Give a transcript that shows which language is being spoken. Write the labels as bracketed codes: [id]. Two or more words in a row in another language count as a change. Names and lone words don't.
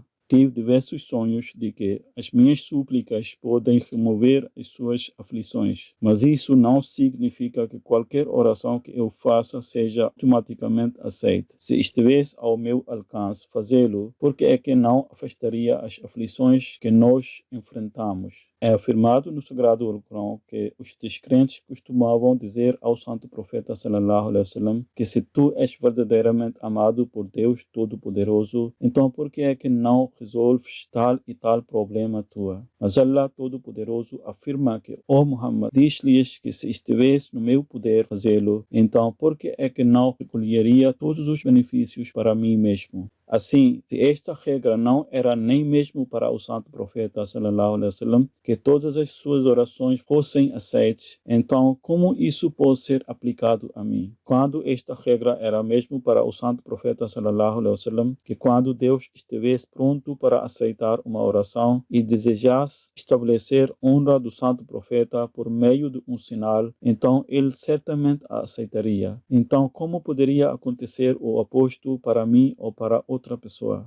[pt] Tive diversos sonhos de que as minhas súplicas podem remover as suas aflições, mas isso não significa que qualquer oração que eu faça seja automaticamente aceita. Se estivesse ao meu alcance fazê-lo, por que é que não afastaria as aflições que nós enfrentamos? É afirmado no Sagrado Alcorão que os descrentes costumavam dizer ao Santo Profeta [ar] صلى الله عليه وسلم [pt] que se tu és verdadeiramente amado por Deus Todo-Poderoso, então por que é que não resolves tal e tal problema tua? Mas Allah Todo-Poderoso afirma que, ó Muhammad, diz-lhes que se estivesse no meu poder fazê-lo, então por que é que não recolheria todos os benefícios para mim mesmo? Assim, se esta regra não era nem mesmo para o Santo Profeta [ar] صلى الله عليه وسلم [pt] que todas as suas orações fossem aceitas, então como isso pode ser aplicado a mim? Quando esta regra era mesmo para o Santo Profeta [ar] صلى الله عليه وسلم [pt] que quando Deus estivesse pronto para aceitar uma oração e desejasse estabelecer honra do Santo Profeta por meio de um sinal, então ele certamente a aceitaria. Então como poderia acontecer o oposto para mim ou para outra pessoa?